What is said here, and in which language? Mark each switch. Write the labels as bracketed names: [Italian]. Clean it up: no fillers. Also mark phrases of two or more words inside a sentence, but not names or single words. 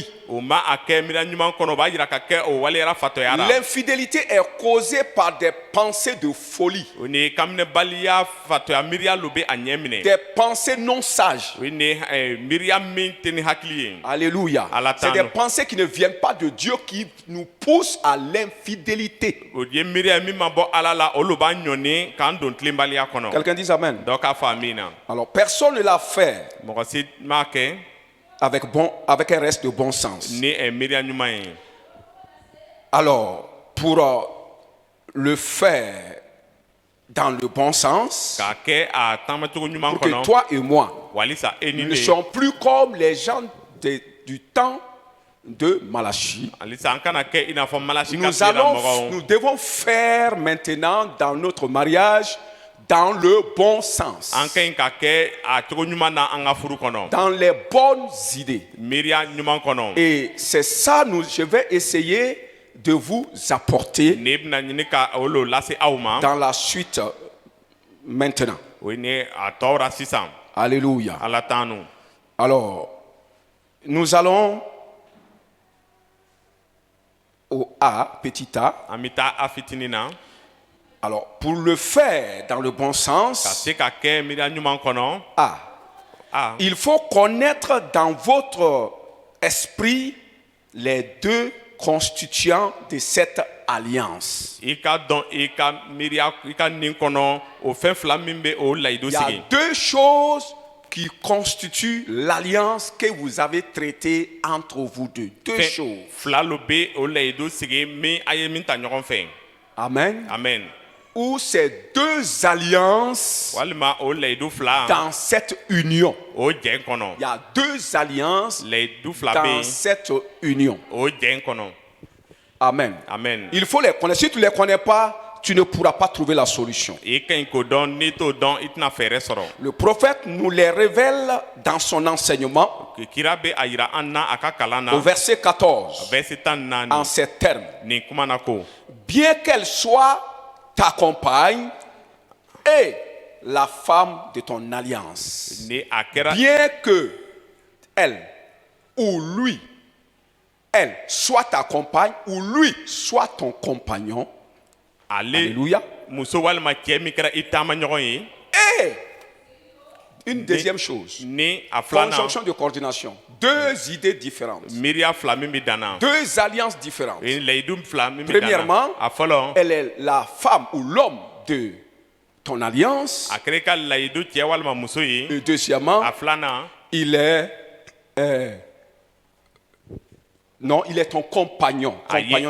[Bambara] o ma a kɛ miiriya ɲuman kɔnɔ o b'a yira ka kɛ o waliyara fatɔya la. [French] L'infidélité est causée par des pensées de folie, [Bambara] o ni kaminɛbaliya fatɔya miiriya lo bɛ a ɲɛ minɛ. [French] des pensées non sages. [Bambara] o ni miiriya min tɛ ni hakili ye. [French] Alléluia. [Bambara] Allah [French] C'est des t'en- pensées qui ne viennent pas de Dieu qui nous poussent à l'infidélité. [Bambara] o ye miiriya min ma bɔ ala la olu b'a ɲɔni k'an don tilenbaliya kɔnɔ. [French] Quelqu'un dit Amen. [Bambara] dɔ k'a fɔ a min na. [French] Alors, personne ne l'a fait [Bambara] mɔgɔ si m'a kɛ [French] avec un reste de bon sens. [Bambara] ni miiriya ɲuman ye. [French] Alors, pour le faire dans le bon sens, [Bambara] k'a kɛ a taamacogo ɲuman [French] pour que [Bambara] kɔnɔ. [French] toi et moi, [Bambara] walisa e ni [French] nous [Bambara] ne. [French] ne sommes plus comme les gens du temps de Malachie. [Bambara] halisa an kana kɛ i n'a fɔ malasi ka [French] Nous, [Bambara] tile la mɔgɔw. [French] nous devons faire maintenant dans notre mariage dans le bon sens, [Bambara] an ka ɲi ka kɛ a cogo ɲuman na an ka furu kɔnɔ. [French] dans les bonnes idées. [Bambara] miiriya ɲuman kɔnɔ. [French] Et c'est ça, je vais essayer de vous apporter [Bambara] ne bɛna ɲini ka olu lase aw ma. [French] dans la suite maintenant. [Bambara] o ye ni a tɔw la sisan. [French] Alléluia. [Bambara] ala t'an nu. [French] Alors, nous allons au A, petit a. [Bambara] an bɛ taa a fitinin na. [French] Alors, pour le faire dans le bon [Bambara] ka [French] sens, [Bambara] se ka kɛ miiriya ɲuman kɔnɔ. [French] A, il faut connaître dans votre esprit les deux constituants de cette alliance. [Bambara] i ka dɔn i ka miiriya i ka nin kɔnɔ o fɛn fila min bɛ o layidu [French] Il y a [Bambara] sigi. [French] deux choses qui constituent l'alliance que vous avez traitée entre vous deux. Deux [Bambara] fɛn [French] choses. [Bambara] fila lo bɛ o layidu sigi min a ye min ta ɲɔgɔn fɛ. [French] Amen. [Bambara] amen. [French] Ou ces deux alliances [Bambara] walima o layidu fila. [French] dans cette union. [Bambara] o jɛn kɔnɔ. [French] Il y a deux alliances [Bambara] layidu fila bɛ [French] dans [Bambara] yen. [French] cette union. [Bambara] o jɛn kɔnɔ. [French] Amen. [Bambara] amen. [French] Il faut les connaître. Si tu ne les connais pas, tu ne pourras pas trouver la solution. [Bambara] i ka ɲi k'o dɔn n'i t'o dɔn i tɛna fɛɛrɛ sɔrɔ. [French] Le prophète nous les révèle dans son enseignement [Bambara] kira bɛ a yira an na a ka kalan na. [French] au verset 14 verset 14 en ces termes. [Bambara] nin kuma na ko. [French] Bien qu'elle soit ta compagne et la femme de ton alliance. [Bambara] ni a kɛra. [French] Bien que elle ou lui, elle soit ta compagne ou lui soit ton compagnon. [Bambara] ale [French] Alléluia. [Bambara] muso walima cɛ min kɛra i taama ɲɔgɔn ye. [French] Et une deuxième chose, [Bambara] ni a filanan [French] conjonction de coordination. Deux idées différentes. [Bambara] miiriya fila min bɛ dan na. [French] Deux alliances différentes. [Bambara] o ye layidu fila min bɛ dan [French] Premièrement, [Bambara] na. a fɔlɔ [French] elle est la femme ou l'homme de ton alliance. [Bambara] a kɛra i ka layidu cɛ walima muso ye. [French] Et deuxièmement, [Bambara] a filanan [French] il est non, il est ton compagnon. Compagnon.